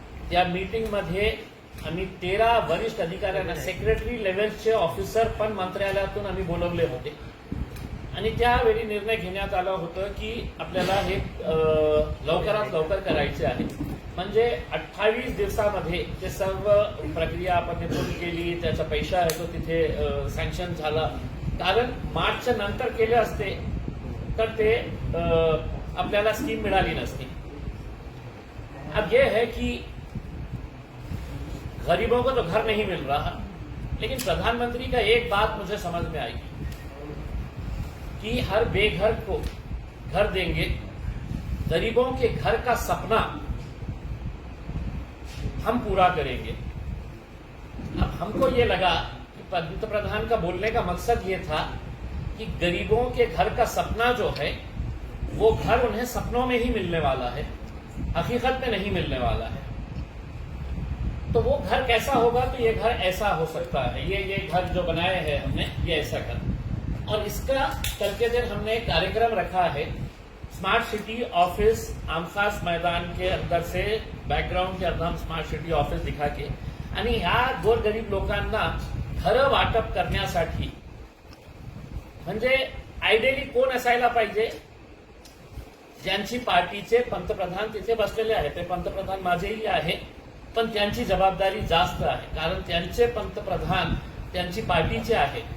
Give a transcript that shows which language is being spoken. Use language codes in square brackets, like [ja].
[mr] त्या मीटिंगमध्ये आम्ही 13 वरिष्ठ अधिकाऱ्यांना सेक्रेटरी लेव्हलचे ऑफिसर पण मंत्रालयातून आम्ही बोलवले होते आणि त्यावेळी निर्णय घेण्यात आला होतं की आपल्याला हे लवकरात लवकर करायचे आहे। म्हणजे 28 दिवसामध्ये ते सर्व प्रक्रिया आपण पूर्ण केली, त्याचा पैसा आहे तो तिथे सँक्शन झाला। कारण मार्चच्या नंतर केले असते तर ते आपल्याला स्कीम मिळाली नसती। [hi] अब ये है कि गरीबों को तो घर नहीं मिल रहा, लेकिन प्रधानमंत्री का एक बात मुझे समझ में आई कि हर बेघर को घर देंगे, गरीबों के घर का सपना हम पूरा करेंगे। अब हमको ये लगा कि पंतप्रधान का बोलने का मकसद ये था कि गरीबों के घर का सपना जो है वो घर उन्हें सपनों में ही मिलने वाला है, हकीकत में नहीं मिलने वाला है। तो वो घर कैसा होगा, तो ये घर ऐसा हो सकता है, ये घर जो बनाए हैं हमने ये ऐसा कर। और इसका कल के दिन हमने एक कार्यक्रम रखा है स्मार्ट सिटी ऑफिस आमखास मैदान के अंदर से बॅकग्राऊंड के अंदर हम स्मार्ट सिटी ऑफिस दिखा के [mr] आणि ह्या गोरगरीब लोकांना घरं वाटप करण्यासाठी म्हणजे आयडियली कोण असायला पाहिजे, ज्यांची पार्टीचे पंतप्रधान तिथे बसलेले आहेत, ते पंतप्रधान माझेही आहे, पण त्यांची जबाबदारी जास्त आहे कारण त्यांचे पंतप्रधान त्यांची पार्टीचे आहे।